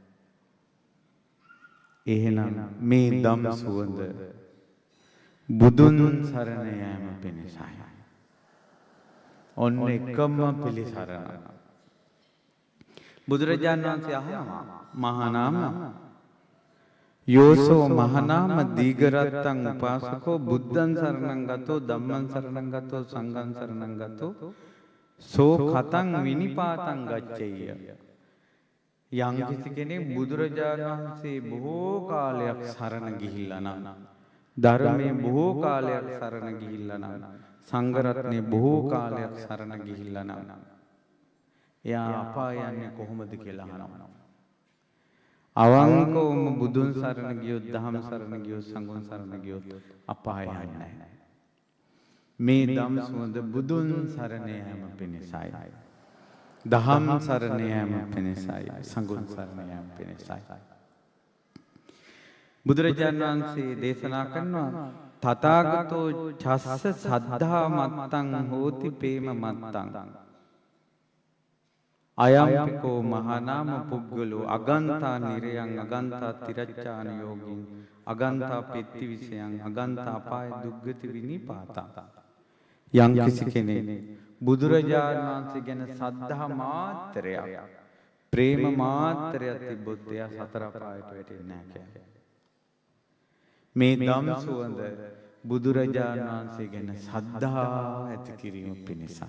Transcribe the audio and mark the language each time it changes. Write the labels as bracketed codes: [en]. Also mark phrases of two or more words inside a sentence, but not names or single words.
[si] එහෙනම් මේ ධම් සුවඳ බුදුන් සරණ යාම පිණිසයි. ඔන්න එකම පිළිසරණ. බුදුරජාණන් වහන්සේ අහනවා [pi] මහානාම යෝසෝ මහානාම දීඝරත්තං උපාසකෝ බුද්ධං සරණං ගතෝ ධම්මං සරණං ගතෝ සංඝං සරණං ගතෝ සෝ කතං විනිපාතං ගච්ඡේය. [si] යම් කිසි කෙනෙක් බුදුරජාණන් වහන්සේ බොහෝ කාලයක් සරණ ගිහිල්ලා නම් ධර්මයේ බොහෝ කාලයක් සරණ ගිහිල්ලා නම් සංඝ රත්නයේ බොහෝ කාලයක් සරණ ගිහිල්ලා නම් එයා අපාය යන්නේ කොහොමද කියලා අහනවා. අවංකවම බුදුන් සරණ ගියොත් දහම් සරණ ගියොත් සංඝන් සරණ ගියොත් අපාය යන්නේ නැහැ. මේ ධම් සුවඳ බුදුන් සරණ යාම පිණිසයි. දහම් සරණ යාම පිණිසයි. සංඝන් සරණ යාම පිණිසයි. බුදුරජාණන් වහන්සේ දේශනා කරනවා [pi] තථාගතෝ චස්ස සද්ධා මත්තං හෝති පේම මත්තං අයම්පිකෝ මහානාම පුග්ගලෝ අගන්තා නිරයන් අගන්තා තිරච්ඡාන යෝගින් අගන්තා පෙත්ති විසයන් අගන්තා අපාය දුග්ගති විනිපාතං. [si] යම් කිසි කෙනෙක් බුදුරජාණන් වහන්සේ ගැන සද්ධා මාත්‍රයක් ප්‍රේම මාත්‍රයක් තිබ්බොත් එයා සතර පායට වැටෙන්නේ නැහැ කියන්නේ. මේ ධම් සුවඳ බුදුරජාණන් වහන්සේ ගැන සද්ධා ඇති කිරීම පිණිසයි.